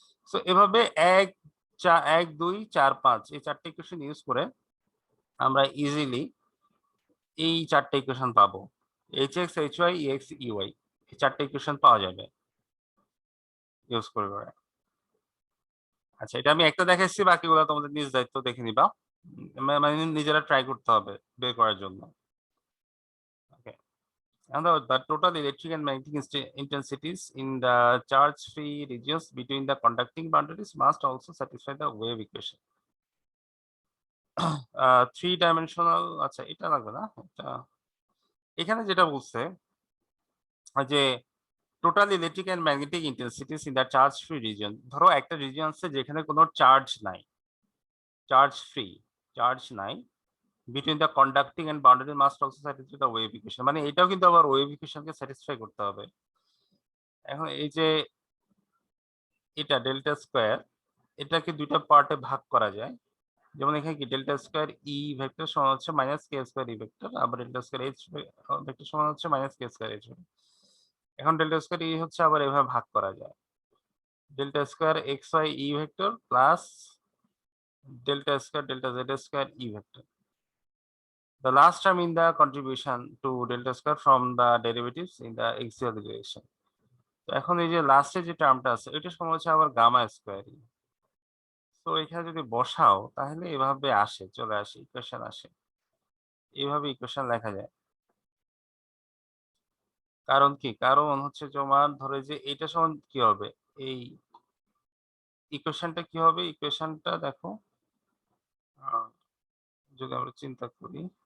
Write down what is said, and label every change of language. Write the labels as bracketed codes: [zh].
[bn] So এভাবে 1 2 4 5 এই 4টে equation use করে আমরা ইজিলি এই 4টে ইকুয়েশন পাবো, এইচএক্স এইচওয়াই ইএক্স ইউআই, এই 4টে ইকুয়েশন পাওয়া যাবে ইউজ করে। আচ্ছা, এটা আমি একটা দেখাচ্ছি, বাকিগুলো তোমাদের নিজ দায়িত্ব দেখে নিবা, মানে নিজেরা ট্রাই করতে হবে বের করার জন্য। [en] Okay, and the total electric and magnetic intensities in the charge-free regions between the conducting boundaries must also satisfy the wave equation. [bn] 3-dimensional, আচ্ছা এটা লাগবে না, এটা এখানে যেটা বলছে যে [en] Total electric and magnetic intensities in the charge free region. [bn] ধরো একটা রিজন আছে যেখানে কোনো চার্জ নাই, চার্জ নাই, [en] Between the conducting and boundary must also satisfy the wave equation. [bn] মানে এটাও কিন্তু আবার ওয়েভ ইকুয়েশনকে স্যাটিসফাই করতে হবে। এখন এই যে এটা ডেল্টা স্কয়ার, এটাকে দুইটা পার্টে ভাগ করা যায়। যেমন এখানে কি ডেল্টা স্কয়ার ই ভেক্টর সমান হচ্ছে মাইনাস কে স্কয়ার ই ভেক্টর, আবার ডেল্টা স্কয়ার এইচ ভেক্টর সমান হচ্ছে মাইনাস কে স্কয়ার এইচ ভেক্টর। এখন ডেল্টা স্কয়ার ই হচ্ছে আবার এভাবে ভাগ করা যায়, delta square x Y E vector plus delta Z square E vector. [en] The last term in the contribution to delta square from the derivatives in the axial direction. [bn] তো এখন এই যে লাস্টে যে টার্মটা আছে এটা সমান হচ্ছে আবার গামা স্কয়ার। তো এখানে যদি বসাও তাহলে এভাবে চলে আসে ইকুয়েশন আসে, এইভাবে ইকুয়েশন লেখা যায়। কারণ কি, কারণ হচ্ছে তোমার ধরে যে এটা সমান কি হবে, এই ইকুয়েশনটা কি হবে, ইকুয়েশনটা দেখো, যদি আমরা চিন্তা করি,